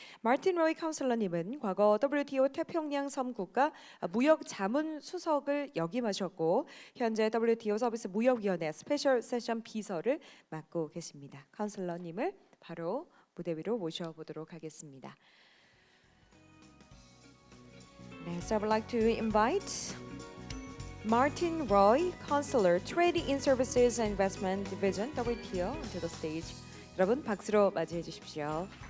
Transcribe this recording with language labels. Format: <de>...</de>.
<ko>마틴 로이 카운슬러님은 과거 WTO 태평양 섬국가 무역 자문 수석을 역임하셨고 현재 WTO 서비스무역위원회 스페셜 세션 비서를 맡고 계십니다. 카운슬러님을 바로 무대 위로 모셔보도록 하겠습니다. 네,</ko> <en>so I would like to invite Martin Roy, Counselor, Trading in Services and Investment Division, WTO, to the stage.</en> <ko>여러분 박수로 맞이해 주십시오.</ko>